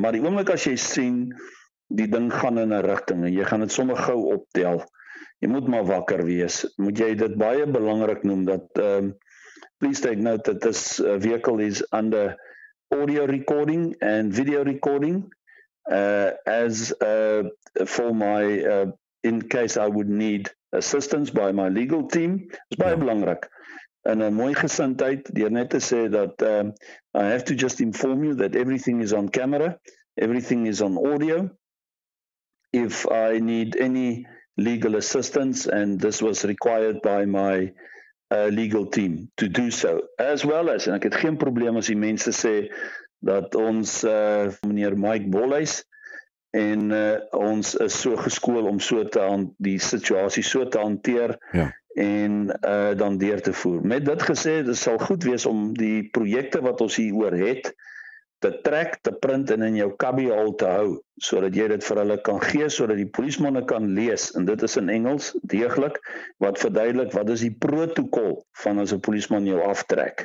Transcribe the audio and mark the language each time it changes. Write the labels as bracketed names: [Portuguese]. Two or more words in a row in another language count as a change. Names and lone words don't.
[Afrikaans] Maar die oomblik as jy sien die ding gaan in 'n rigting en jy gaan dit sommer gou optel, jy moet maar wakker wees, moet jy dit baie belangrik noem dat [English] please take note that this vehicle is under audio recording and video recording as for my, in case I would need assistance by my legal team. [Afrikaans] Is baie belangrik. In 'n mooi gesindheid, deur net te sê dat [English] I have to just inform you that everything is on camera, everything is on audio. If I need any legal assistance and this was required by my legal team to do so, as well as, [Afrikaans] en ek het geen probleem as die mense sê dat ons meneer Mike Bolhuis en ons is so geskool om so die situasie so te hanteer en dan deur te voer. Met dit gesê, dit sal goed wees om die projekte wat ons hier oor het te trek, te print en in jou cubbyhole te hou, sodat jy dit vir hulle kan gee, sodat die polismanne kan lees, en dit is in Engels, deeglik, wat verduidelik, wat is die protokol van as 'n polisman jou aftrek.